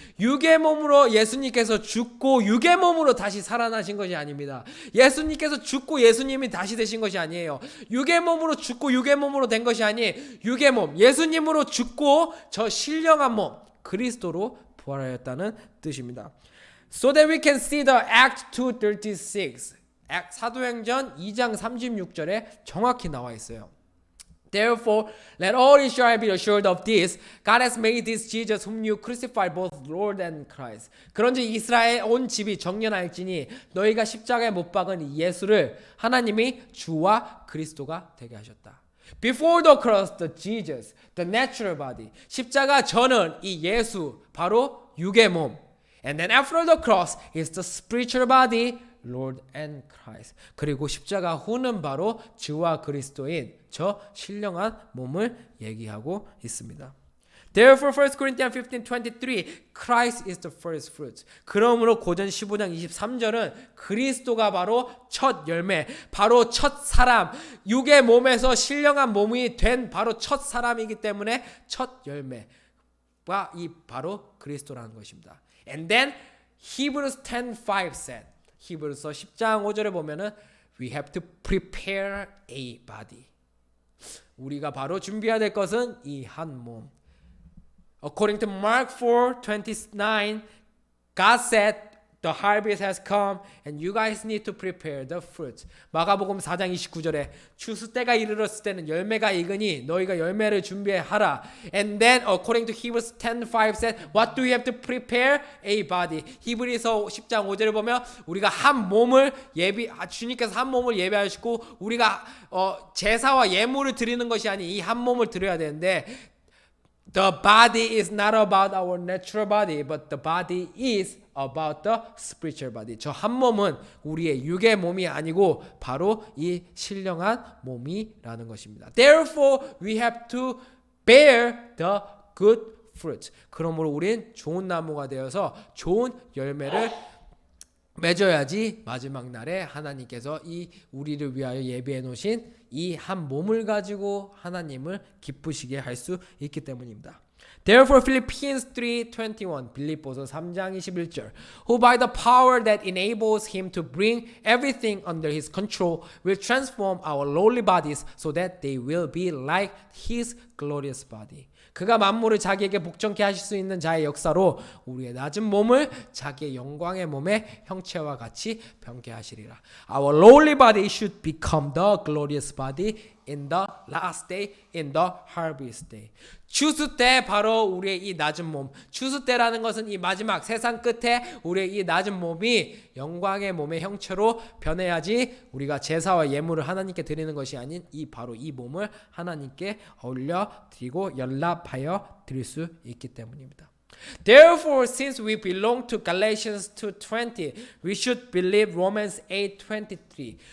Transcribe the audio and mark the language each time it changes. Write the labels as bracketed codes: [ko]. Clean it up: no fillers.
[ko] 육의 몸으로 예수님께서 죽고 육의 몸으로 다시 살아나신 것이 아닙니다. 예수님께서 죽고 예수님이 다시 되신 것이 아니에요. 육의 몸으로 죽고 육의 몸으로 된 것이 아니 육의 몸 예수님으로 죽고 저 신령한 몸 그리스도로 부활하였다는 뜻입니다. [en] So that we can see the Act 2:36. [ko] 사도행전 2장 36절에 정확히 나와 있어요. [en] Therefore, let all Israel be assured of this. God has made this Jesus whom you crucified both Lord and Christ. [ko] 그런즉 이스라엘 온 집이 정연할지니 너희가 십자가에 못 박은 이 예수를 하나님이 주와 그리스도가 되게 하셨다. [en] Before the cross, the Jesus, the natural body. [ko] 십자가 전은 이 예수, 바로 육의 몸. [en] And then after the cross is the spiritual body, Lord and Christ. [ko] 그리고 십자가 후는 바로 주와 그리스도인 저 신령한 몸을 얘기하고 있습니다. [en] Therefore 1 Corinthians 15:23 Christ is the first fruits. [ko] 그러므로 고전 15장 23절은 그리스도가 바로 첫 열매, 바로 첫 사람, 육의 몸에서 신령한 몸이 된 바로 첫 사람이기 때문에 첫 열매가 이 바로 그리스도라는 것입니다. [en] And then Hebrews 10:5 said. [ko] 히브리서 10장 5절에 보면은 [en] we have to prepare a body. [ko] 우리가 바로 준비해야 될 것은 이 한 몸. [en] According to Mark 4:29, God said the harvest has come and you guys need to prepare the fruit. [ko] 마가복음 4장 29절에 추수 때가 이르렀을 때는 열매가 익으니 너희가 열매를 준비하라. [en] And then according to Hebrews 10:5 said, what do we have to prepare? A body. [ko] 히브리서 10장 5절을 보면 우리가 한 몸을 주님께서 한 몸을 예배하시고 우리가 제사와 예물을 드리는 것이 아닌 이 한 몸을 드려야 되는데 [en] the body is not about our natural body, but the body is about the spiritual body. [ko] 저 한 몸은 우리의 육의 몸이 아니고 바로 이 신령한 몸이라는 것입니다. [en] Therefore, we have to bear the good fruit. [ko] 그러므로 우린 좋은 나무가 되어서 좋은 열매를 맺어야지 마지막 날에 하나님께서 이 우리를 위하여 예비해 놓으신 이 한 몸을 가지고 하나님을 기쁘시게 할 수 있기 때문입니다. [en] Therefore Philippians 3:21 [ko] 빌립보서 3장 21절 [en] Who by the power that enables him to bring everything under his control will transform our lowly bodies so that they will be like his glorious body. [ko] 그가 만물을 자기에게 복종케 하실 수 있는 자의 역사로 우리의 낮은 몸을 자기의 영광의 몸의 형체와 같이 변케 하시리라. [en] Our lowly body should become the glorious body in the last day, in the harvest day. [ko] 추수 때 바로 우리의 이 낮은 몸. 추수 때라는 것은 이 마지막 세상 끝에 우리의 이 낮은 몸이 영광의 몸의 형체로 변해야지 우리가 제사와 예물을 하나님께 드리는 것이 아닌 이 바로 이 몸을 하나님께 올려 드리고 연락하여 드릴 수 있기 때문입니다. [en] Therefore, since we belong to Galatians 2:20, we should believe Romans 8:23.